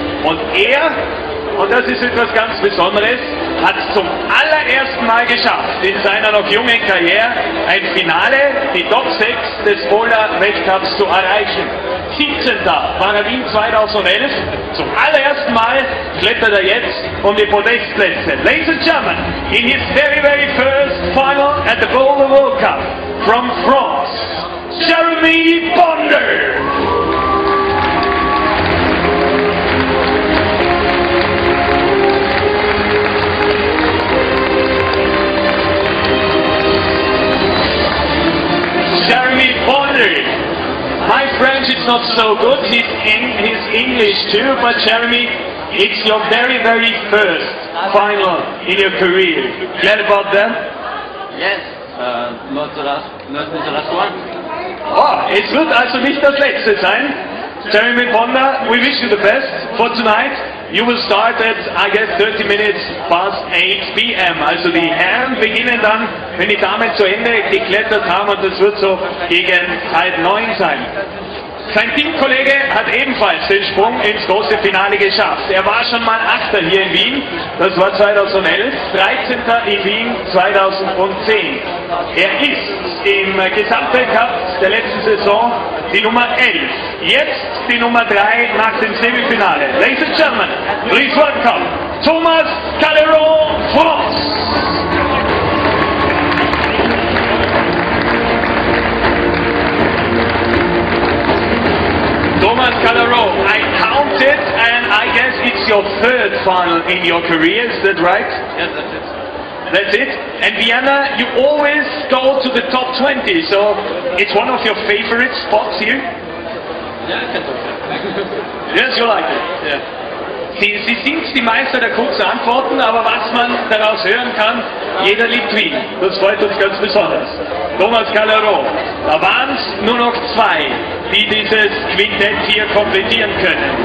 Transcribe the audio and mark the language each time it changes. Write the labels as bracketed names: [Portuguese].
[German] Und er, und das ist etwas ganz Besonderes, hat es zum allerersten Mal geschafft, in seiner noch jungen Karriere ein Finale, die Top 6 des Boulder-Weltcups zu erreichen. 17. war er Wien 2011. Zum allerersten Mal klettert er jetzt um die Podestplätze. [English] Ladies and gentlemen, in his very, very first final at the Boulder World Cup from France, Jeremy Boulder. Jeremy Boulder. My French is not so good, his English too, but Jeremy, it's your very, very first final in your career. Glad about that? Yes, not the last one. [German] Oh, es wird also nicht das letzte sein. [English] Jeremy Boulder, we wish you the best for tonight. You will start at, I guess, 30 minutes past 8 p.m. [German] Also die Herren beginnen dann, wenn die Damen zu Ende geklettert haben, und das wird so gegen 8:30 sein. Sein Teamkollege hat ebenfalls den Sprung ins große Finale geschafft. Er war schon mal Achter hier in Wien, das war 2011, 13. in Wien 2010. Er ist im Gesamtweltcup der letzten Saison die Nummer 11. Jetzt die Nummer 3 nach dem Semifinale. [English] Ladies and gentlemen, please welcome Thomas Calleron, France. Thomas Calleron, I counted, and I guess it's your third final in your career, is that right? Yes, that's it. That's it? And Vienna, you always go to the top 20, so it's one of your favorite spots here? Yeah, I can do it. Yes, you like it? Yeah. [German] Sie sind die Meister der kurzen Antworten, aber was man daraus hören kann, jeder liebt Wien. Das freut uns ganz besonders. Thomas Calleron, da waren es nur noch zwei, die dieses Quintett hier komplettieren können.